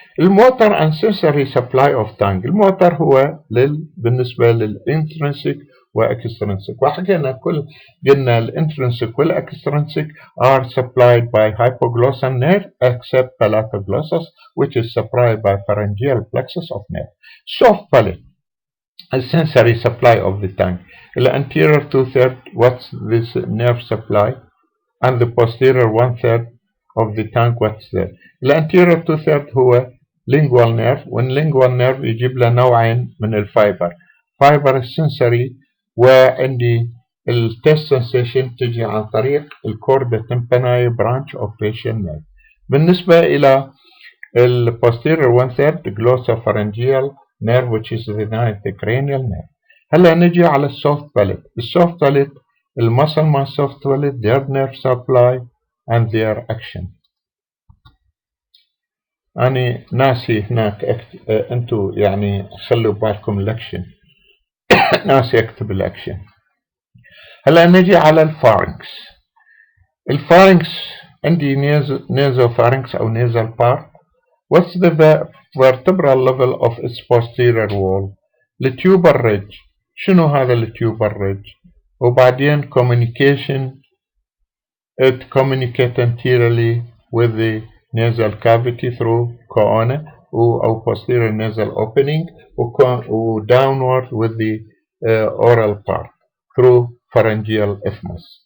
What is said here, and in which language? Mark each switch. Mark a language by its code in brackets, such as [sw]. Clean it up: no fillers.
[en] الموتر and sensory supply of tongue. الموتر هو بالنسبة للintrinsic واكسترنسك، وحكينا قلنا الintrinsic والاكسترنسك are supplied by hypoglossal nerve except palatoglossus, which is supplied by pharyngeal plexus of nerve. Soft palate, a sensory supply of the tongue. The anterior 2/3, what's this nerve supply? And the posterior 1/3 of the tongue, what's there? [ar] The anterior 2/3 هو lingual nerve، والlingual nerve يجيب له نوعين من الفايبر، فايبر السنسوري، وعندي التست sensation تجي عن طريق الكوردا tympani branch of facial nerve. [en] بالنسبة إلى posterior 1/3 glossopharyngeal nerve, which is the cranial nerve. [ar] هلا نجي على السوفت باليت. السوفت باليت المسل مع السوفت باليت their nerve supply and their action. أنا ناسي هناك أنتوا يعني خلوا بالكم الأكشن. ناسي أكتب الأكشن. هلا نجي على الفارنكس. الفارنكس عندي nasopharynx أو nasal part. [en] What's the vertebral level of its posterior wall? [ar] التيوبر ريدج. [en] شنو هذا التيوبر ريدج؟ وبعدين communication, it communicates anteriorly with the nasal cavity through corona or posterior nasal opening, or downward with the oral part through pharyngeal isthmus.